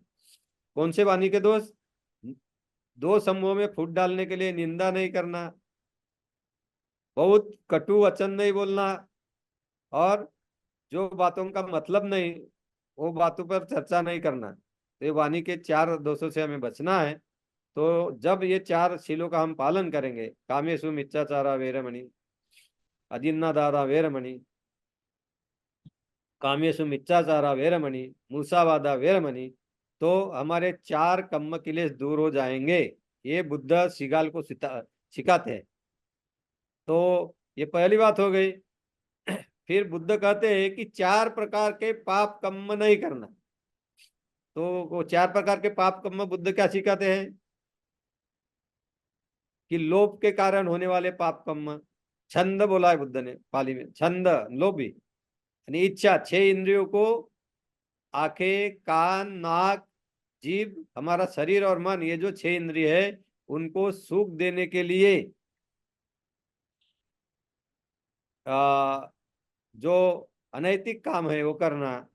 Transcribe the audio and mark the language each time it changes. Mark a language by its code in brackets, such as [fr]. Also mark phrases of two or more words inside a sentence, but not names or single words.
[hi] कौन से वाणी के दोष, 2 समूहों में फूट डालने के लिए निंदा नहीं करना, बहुत कटु वचन नहीं बोलना, और जो बातों का मतलब नहीं वो बातों पर चर्चा नहीं करना। तो ये वाणी के चार दोषों से हमें बचना है। तो जब ये चार शीलों का हम पालन करेंगे, [pi] कामेशु मिच्छाचारा वेरमणि, अजिन्नादारा वेरमणि, कामेशु मिच्छाचारा वेरमणि, मूसावादा वेरमणि, [hi] तो हमारे चार कम्म क्लेश दूर हो जाएंगे। ये बुद्ध शिगाल को सिखाते हैं। तो ये पहली बात हो गई। फिर बुद्ध कहते हैं कि चार प्रकार के पाप कर्म नहीं करना। तो वो चार प्रकार के पाप कर्म बुद्ध क्या सिखाते हैं कि लोभ के कारण होने वाले पाप कर्म, छंद बोला है बुद्ध ने पाली में, छंद, लोभी यानी इच्छा, छह इंद्रियों को, आंखें, कान, नाक, जीभ, हमारा शरीर और मन, ये जो छह इंद्रिय है उनको सुख देने के लिए आ, जो अनैतिक काम है वो करना।